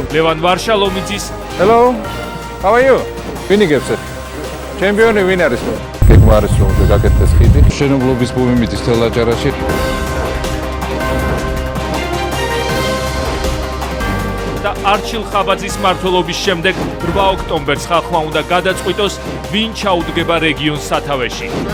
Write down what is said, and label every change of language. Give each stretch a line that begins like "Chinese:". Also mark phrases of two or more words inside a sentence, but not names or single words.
Georgian: ლევან ვარშალომიძის
English: Hello. How are you?
Georgian: ვინ იგებს? ჩემპიონი ვინ არის? გეგმა არის რომ გაკეთდეს ხიდი. შენებლობის ბუმი მიდის თელ აჭარაში. და არჩილ ხაბაძის მმართველობის შემდეგ 8 ოქტომბერს ხალხმა უნდა გადაწყვიტოს, ვინ ჩაუდგება რეგიონს სათავეში.